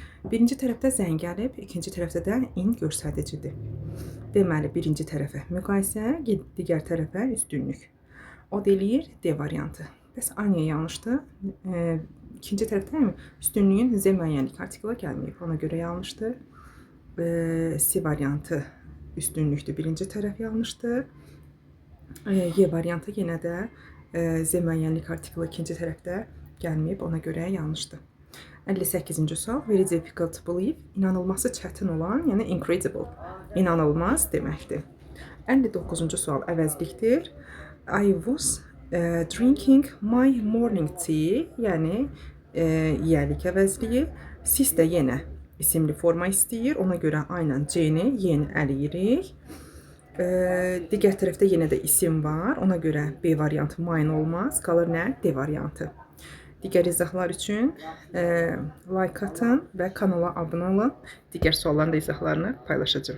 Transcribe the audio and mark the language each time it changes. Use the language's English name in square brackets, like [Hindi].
[Azerbaijani] Birinci tərəfdə zəng gəlib, ikinci tərəfdə də in göstəricidir. Deməli, birinci tərəfə müqayisə, digər tərəfə üstünlük. O deyir D variantı. Bəs Anya yanlışdır. İkinci tərəfdə üstünlüyün Z müəyyənlik artikla gəlməyib. Ona görə yanlışdır. C variantı üstünlükdür. Birinci tərəf yanlışdır. Y variantı yenə də Z müəyyənlik artikla ikinci tərəfdə gəlməyib. Ona görə yanlışdır. 58-ci sual. [English] Very difficult to believe. [Azerbaijani] İnanılması çətin olan, yəni incredible. İnanılmaz deməkdir. 59-cu sual əvəzlikdir. [English] I was drinking my morning tea, [Azerbaijani] yəni yiyəlik əvəzliyi. Siz də yenə isimli forma istəyir. Ona görə aynen C-ni, Y-ni əliyirik. Digər tərəfdə yenə də isim var. Ona görə B variantı mine olmaz. Qalır nə? D variantı. Digər izahlar üçün like atın və kanala abunə olun. Digər sualların da izahlarını paylaşacağım.